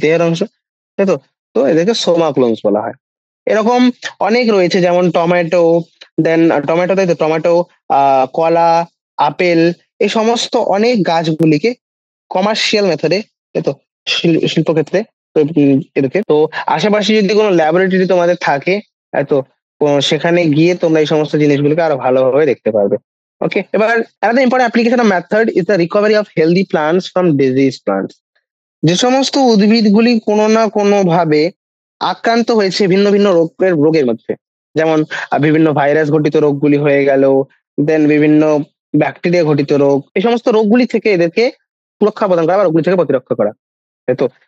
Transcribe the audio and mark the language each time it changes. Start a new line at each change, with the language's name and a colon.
Bangla: দেহের অংশ, তাই তো। তো এদেরকে সোমা ক্লোনস বলা হয়। এরকম অনেক রয়েছে, যেমন টমেটো, টমেটো, তাই তো, টমেটো, কলা, আপেল, এই সমস্ত অনেক গাছগুলিকে কমার্শিয়াল মেথডে, তাই তো, শিল্পক্ষেত্রে এদেরকে, তো আশেপাশে যদি কোনো ল্যাবরেটরি তোমাদের থাকে, তো সেখানে গিয়ে তোমরা এই সমস্ত জিনিসগুলোকে আরো ভালোভাবে দেখতে পারবে। ওকে, এবার
English: another important application of method is the recovery of healthy plants from disease plants.
Bangla: যে সমস্ত উদ্ভিদগুলি কোনো না কোনো ভাবে আক্রান্ত হয়েছে ভিন্ন ভিন্ন রোগের মধ্যে, যেমন বিভিন্ন ভাইরাস ঘটিত রোগগুলি হয়ে গেল, দেন বিভিন্ন ব্যাকটেরিয়া ঘটিত রোগ, এই সমস্ত রোগগুলি থেকে এদেরকে সুরক্ষা প্রদান করা বা রোগগুলি থেকে প্রতিরক্ষা করা, তাই তো।